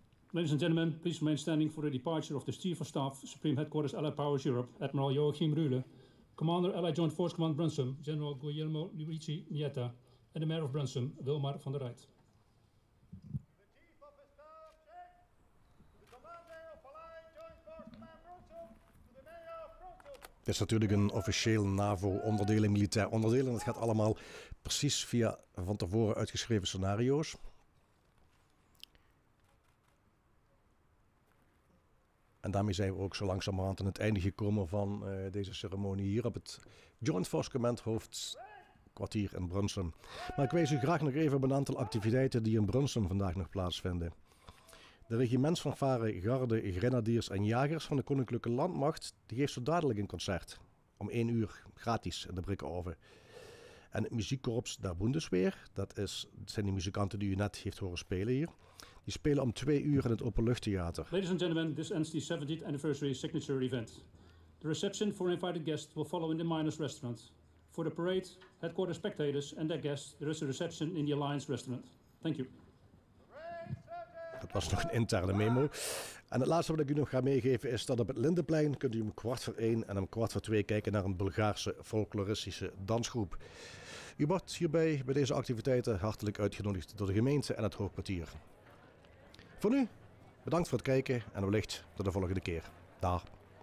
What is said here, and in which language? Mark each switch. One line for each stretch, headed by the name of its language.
English: Ladies and gentlemen, please remain standing for the departure of the Chief of Staff, Supreme Headquarters Allied Powers Europe, Admiral Joachim Rühle, Commander Allied Joint Force Command Brunsum, General Guillermo Luigi Nieta, and the Mayor of Brunsum, Wilmar van der Rijt. The Chief of Staff, check. The Commander of Allied Joint Force Command Brunsum, to the Mayor of Brunsum.
Dutch: Het is natuurlijk een officieel NAVO-onderdeel, een militair onderdeel. En het gaat allemaal precies via van tevoren uitgeschreven scenario's. En daarmee zijn we ook zo langzamerhand aan het einde gekomen van deze ceremonie hier op het Joint Force Command hoofdkwartier in Brunsum. Maar ik wijs u graag nog even op een aantal activiteiten die in Brunsum vandaag nog plaatsvinden. De regimentsfanfare, garde, grenadiers en jagers van de Koninklijke Landmacht die geeft zo dadelijk een concert. Om 1 uur gratis in de Brikkenoven. En het muziekkorps der Bundeswehr, dat zijn die muzikanten die u net heeft horen spelen hier. Die spelen om 2 uur in het Openluchttheater.
English: Ladies and gentlemen, this ends the 70th anniversary signature event. The reception for invited guests will follow in the Miners restaurant. For the parade, headquarters spectators and their guests, there is a reception in the Alliance restaurant. Thank you.
Dutch: Dat was nog een interne memo. En het laatste wat ik u nog ga meegeven is dat op het Lindenplein kunt u om 1:15 en om 1:45 kijken naar een Bulgaarse folkloristische dansgroep. U wordt hierbij bij deze activiteiten hartelijk uitgenodigd door de gemeente en het hoofdkwartier. Voor nu, bedankt voor het kijken en wellicht tot de volgende keer. Dag.